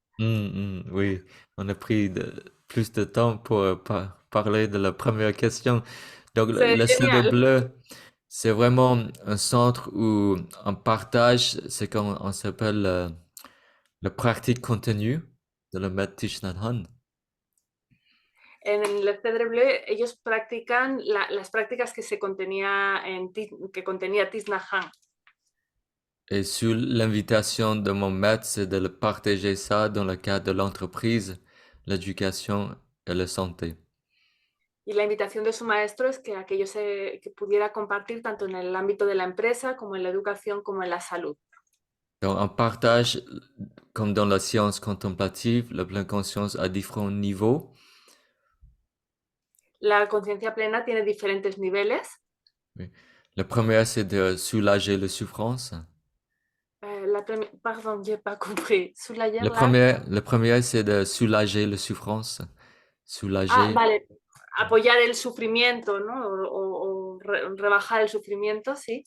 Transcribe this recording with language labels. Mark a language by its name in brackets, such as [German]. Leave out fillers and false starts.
[French] Oui, on a pris plus de temps pour parler de la première question. Donc, C'est le Cèdre génial. Bleu, c'est vraiment un centre où on partage ce qu'on s'appelle la pratique continue de le maître Thich Nhat Hanh. [Spanish] En el Cèdre Bleu ellos practican las prácticas que contenía Thich Nhat Hanh. [French] Et sous l'invitation de mon maître, c'est de le partager ça dans le cadre de l'entreprise, l'éducation et la santé. [Spanish] Y la invitación de su maestro es que aquello que pudiera compartir tanto en el ámbito de la empresa como en la educación como en la salud. [French] Donc, on partage, comme dans la science contemplative, la pleine conscience à différents niveaux. [Spanish] La conciencia plena tiene diferentes niveles. [French] Oui. Le premier, c'est de soulager la souffrance. Pardon, j'ai pas compris. Le premier, c'est de soulager la souffrance. Soulager. [Spanish] Vale. Apoyar el sufrimiento, ¿no? O rebajar el sufrimiento, sí.